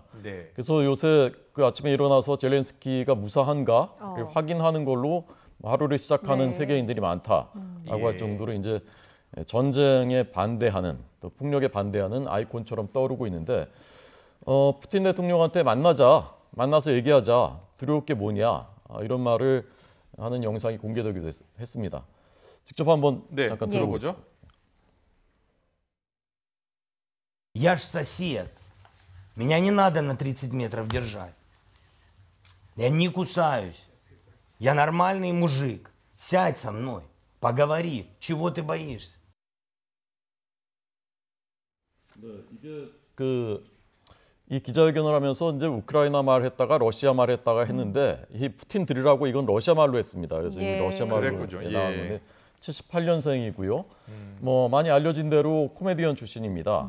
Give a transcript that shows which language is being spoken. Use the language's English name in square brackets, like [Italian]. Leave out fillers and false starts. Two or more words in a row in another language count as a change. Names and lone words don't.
[Korean] 그래서 요새 그 아침에 일어나서 젤렌스키가 무사한가 확인하는 걸로 하루를 시작하는 세계인들이 많다라고 할 정도로 이제 전쟁에 반대하는, 또 폭력에 반대하는 아이콘처럼 떠오르고 있는데 푸틴 대통령한테 만나서 얘기하자, 두려울 게 뭐냐, 이런 말을 하는 영상이 공개되기도 했습니다. 직접 한번 잠깐 들어보죠. [Russian] Я ж сосед. Меня не надо на 30 метров держать. Я не кусаюсь. Я нормальный мужик. Сядь со мной. Поговори. Чего ты боишься? [Korean] 이게 그 이 기자회견을 하면서 이제 우크라이나 말 했다가 러시아 말 했다가 했는데 이 푸틴 들으라고 이건 러시아 말로 했습니다. 그래서 예. 이 러시아 말로 그랬군요. 예. 나왔는데 78년생이고요. 뭐 많이 알려진 대로 코미디언 출신입니다.